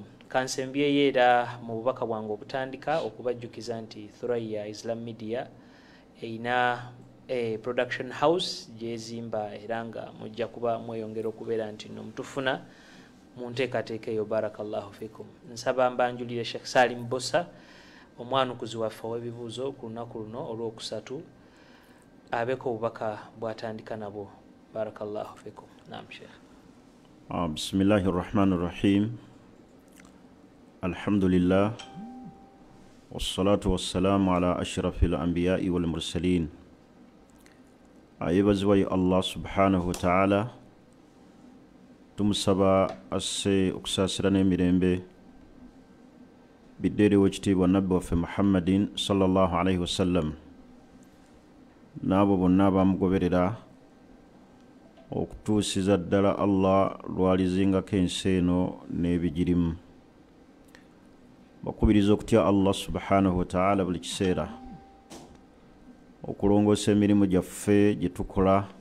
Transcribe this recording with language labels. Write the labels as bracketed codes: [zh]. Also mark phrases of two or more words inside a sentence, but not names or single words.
[lg] Kansembyeyo era mu bubaka bwange obutandika okubajjukiza nti Thurayya Islam Media eyina [en] production house [lg] gyezimba era nga mujja kuba mweyongera okubeera nti nomutufuna mu nteekateeka eyo. [ar] بارك الله فيكم. [lg] Nsaba mbanjulire Sheikh Salim Bbosa omwanukuzi waffe w'ebibuuzo ku lunaku luno olw'okusatu abeeko obubaka bw'atandika nabwo. [ar] بارك الله فيكم. نعم شيخ. بسم الله الرحمن الرحيم. الحمد لله والصلاة والسلام على أشرف الأنبياء والمرسلين. [lg] Ayebazibwa [ar] الله سبحانه وتعالى [lg] tumusaba asse okusaasira n'emirembe bidde eri ow'ekitiibwa nabbi waffe Muhammadin [ar] صلى الله عليه وسلم [lg] n'abo bonna abamugoberera okutuusiza ddala Allah lwalizingako ensi eno n'ebigirimu. Bakubiriza okutya [ar] الله سبحانه وتعالى [lg] buli kiseera, okulongoosa emirimu gyaffe gye tukola.